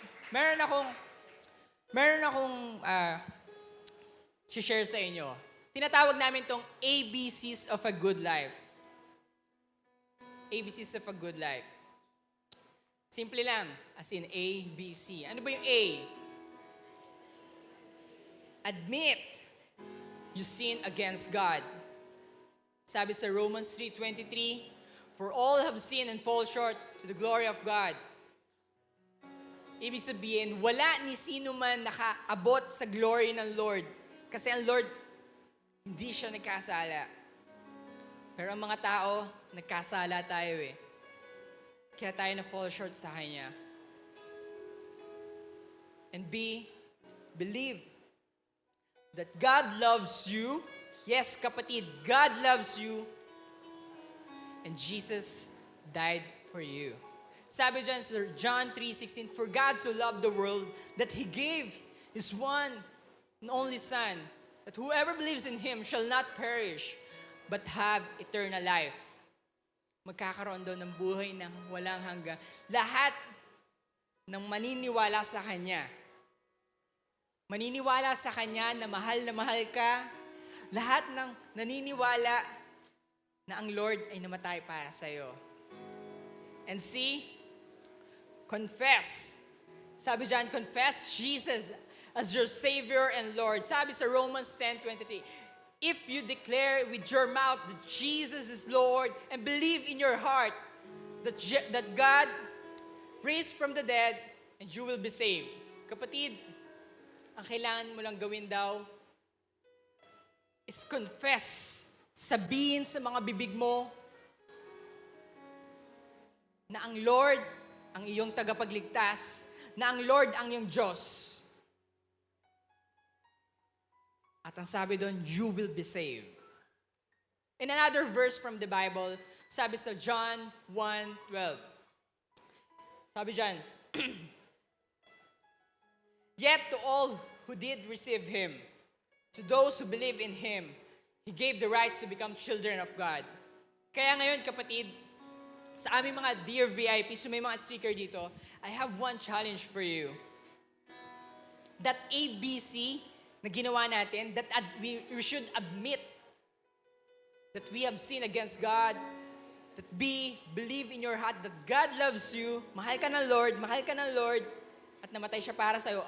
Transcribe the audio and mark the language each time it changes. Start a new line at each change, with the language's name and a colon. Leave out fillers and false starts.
Filipino: Meron akong, meron akong share sa inyo. Tinatawag namin tong
English: ABCs of a good life.
Filipino: ABCs of a good life. Simple lang,
English: as in A, B, C.
Filipino: Ano ba yung A?
English: Admit you sin against God.
Filipino: Sabi sa
English: Romans 3:23, for all have sinned and fall short to the glory of God.
Filipino: Ibig sabihin, wala ni sino man nakaabot sa glory ng Lord. Kasi ang Lord, hindi siya nagkasala. Pero ang mga tao, nagkasala tayo eh. Kaya tayo na-fall short sa Kanya.
English: And B, believe that God loves you. Yes, kapatid, God loves you. And Jesus died for you.
Filipino: Sabi dyan sa
English: John 3:16, for God so loved the world that He gave His one and only Son, that whoever believes in Him shall not perish, but have eternal life.
Filipino: Magkakaroon daw ng buhay ng walang hanggan. Lahat ng maniniwala sa Kanya. Maniniwala sa Kanya na mahal ka. Lahat ng naniniwala na ang Lord ay namatay para sa'yo.
English: And see, confess.
Filipino: Sabi dyan,
English: confess Jesus as your Savior and Lord.
Filipino: Sabi sa
English: Romans 10:23, if you declare with your mouth that Jesus is Lord and believe in your heart that God raised from the dead, and you will be saved.
Filipino: Kapatid, ang kailangan mo lang gawin daw is confess. Sabihin sa mga bibig mo na ang Lord ang iyong tagapagligtas, na ang Lord ang iyong Diyos. At ang sabi doon,
English: you will be saved. In another verse from the Bible,
Filipino: sabi sa
English: John 1:12.
Filipino: Sabi dyan,
English: yet to all who did receive Him, to those who believe in Him, He gave the rights to become children of God.
Filipino: Kaya ngayon, kapatid, sa aming mga dear VIPs, so may mga sticker dito,
English: I have one challenge for you. That ABC
Filipino: na ginawa natin,
English: that we should admit that we have sinned against God, that B, believe in your heart that God loves you,
Filipino: mahal ka ng Lord, at namatay siya para sa'yo.